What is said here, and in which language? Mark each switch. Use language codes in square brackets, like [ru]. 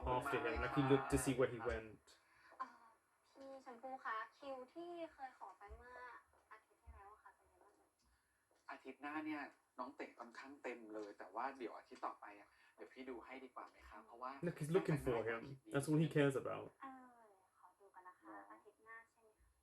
[en] after him, like he looked to see where he went. [th] พี่ชมพู่คะคิวที่เคยขอไปเมื่ออาทิตย์ที่แล้วค่ะเป็นยังไงบ้าง อาทิตย์หน้าเนี่ยน้องเตะค่อนข้างเต็มเลย แต่ว่าเดี๋ยวอาทิตย์ต่อไปอ่ะเดี๋ยวพี่ดูให้ดีกว่าไหมคะเพราะว่า [en] Look, he's looking for him. That's all he cares about. [th] ขอดูกันนะคะอาทิตย์หน้าใช่ไหมคะ